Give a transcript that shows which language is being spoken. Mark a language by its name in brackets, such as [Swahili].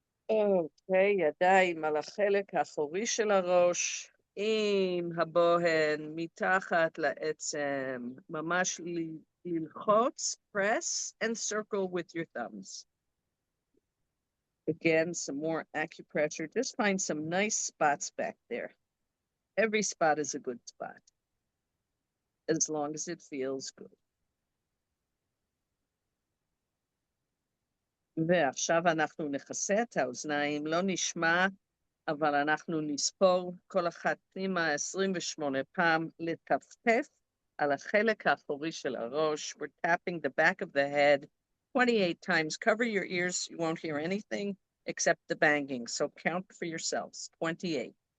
[Hebrew] אוקיי, ידיים על החלק האחורי של הראש, עם הבוהן מתחת לעצם, ממש ללחוץ, [English] press and circle with your thumbs. Again, some more acupressure. Just find some nice spots back there. Every spot is a good spot, as long as it feels good. [Hebrew] ועכשיו אנחנו נכסה את האוזניים, לא נשמע, אבל אנחנו נספור כל אחת פנימה 28 פעם לטפטף על החלק האחורי של הראש. [English] We're tapping the back of the head 28 times. Cover your ears, you won't hear anything except the banging. So count for yourselves, 28.